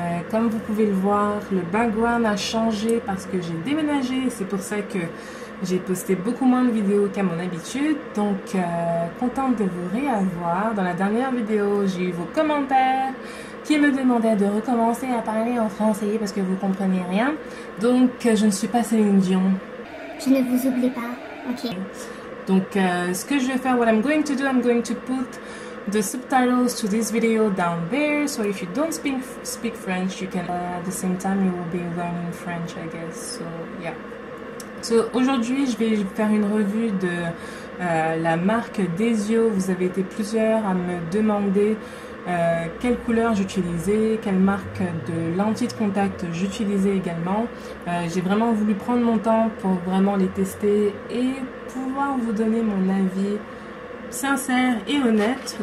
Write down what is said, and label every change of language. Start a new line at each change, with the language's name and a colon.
French: Comme vous pouvez le voir, le background a changé parce que j'ai déménagé, c'est pour ça que j'ai posté beaucoup moins de vidéos qu'à mon habitude. Donc contente de vous réavoir. Dans la dernière vidéo, j'ai eu vos commentaires qui me demandaient de recommencer à parler en français parce que vous comprenez rien. Donc je ne suis pas Céline Dion. Je ne vous oublie pas, ok.
English: Donc, ce que je vais faire, what I'm going to do, I'm going to put the subtitles to this video down there. So if you don't speak French, you can, at the same time, you will be learning French, I guess. So, yeah.
French: So, aujourd'hui, je vais faire une revue de la marque Desio. Vous avez été plusieurs à me demander quelle couleur j'utilisais, quelle marque de lentilles de contact j'utilisais également. J'ai vraiment voulu prendre mon temps pour vraiment les tester et pouvoir vous donner mon avis sincère et honnête.